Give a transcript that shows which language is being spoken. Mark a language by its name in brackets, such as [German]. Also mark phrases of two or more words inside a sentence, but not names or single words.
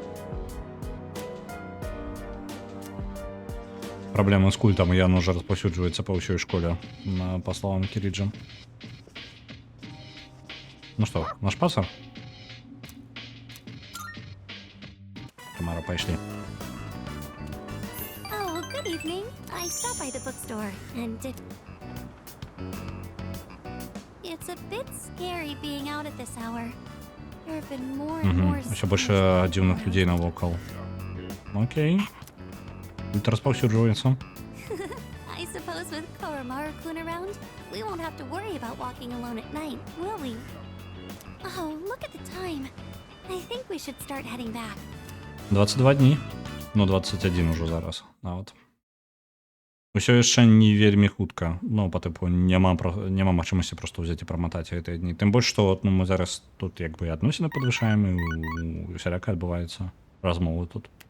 [Belarusian] Праблема з культам, яно уже распаўсюджваецца па ўсёй школе, па словам Кіріджа. Ну што, наш пасар? Тамара, пайшлі. [English] Oh, good evening. I stopped by the bookstore and it's a bit scary being out at this hour. There have been more and more. [Belarusian] Усё больше дзіўных людзей навокал. Окей. Культ распаўсюджваецца. [English] I suppose with Koromaru-kun around, we won't have to worry about walking alone at night, will we? Oh, look at the time. I think we should start heading back. [Belarusian] 22 дні. Ну, 21 ужо зараз, нават. Усё яшчэ не вельмі хутка. Ну, па тыпу, няма магчымасці проста ўзяць і праматаць гэтыя дні. Тым больш, што ну, мы зараз тут як бы адносіны падвышаем, і усяляка адбываецца размовы тут.